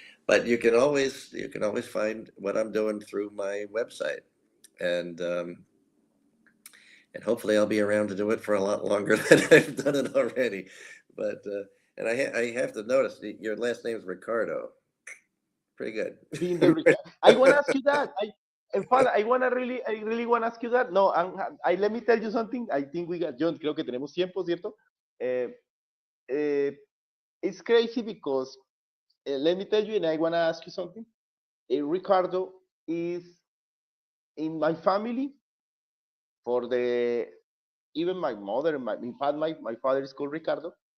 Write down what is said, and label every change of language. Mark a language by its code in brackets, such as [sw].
[en] But you can always find what I'm doing through my website, and hopefully I'll be around to do it for a lot longer than I've done it already. But and I have to notice your last name is Ricardo. Pretty good. I want to ask you that. In fact, I really want to ask you that. No, let me tell you something. I think we got, [es] John, creo que tenemos tiempo, ¿cierto? [en] It's crazy because, let me tell you, and I want to ask you something. Ricardo is in my family, for the, even my mother, in fact, my father is called Ricardo.